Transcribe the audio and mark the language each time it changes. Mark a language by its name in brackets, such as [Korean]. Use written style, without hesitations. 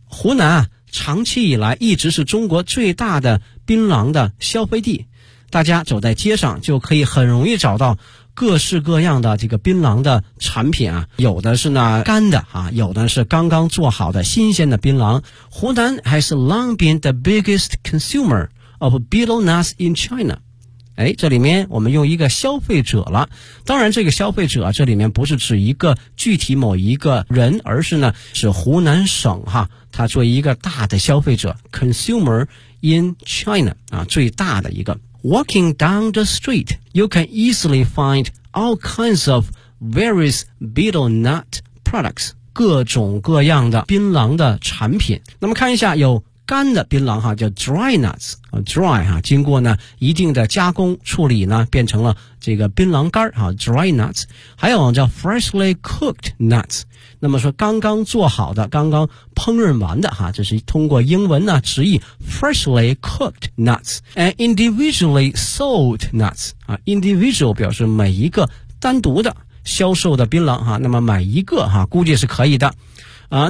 [Chinese] 湖南啊，长期以来一直是中国最大的槟榔的消费地，大家走在街上就可以很容易找到各式各样的这个槟榔的产品啊，有的是呢干的啊，有的是刚刚做好的新鲜的槟榔。 [English] 湖南 has long been the biggest consumer of betel nuts in China。 [Chinese] 哎，这里面我们用一个消费者了，当然这个消费者这里面不是指一个具体某一个人，而是呢指湖南省哈，它作为一个大的消费者 [English] consumer in China [Chinese] 啊，最大的一个。 [English] Walking down the street, you can easily find all kinds of various betel nut products. [Chinese] 各种各样的槟榔的产品。那么看一下，有干的槟榔哈，叫 [English] dry nuts, [Chinese] dry 哈，经过呢一定的加工处理呢，变成了这个槟榔干哈 ，dry nuts。还有叫 [English] freshly cooked nuts。 [Chinese] 那么说刚刚做好的、刚刚烹饪完的哈，这是通过英文呢直译 [English] freshly cooked nuts and individually sold nuts [Chinese] 啊 ，individual 表示每一个单独的销售的槟榔哈，那么买一个哈，估计是可以的啊。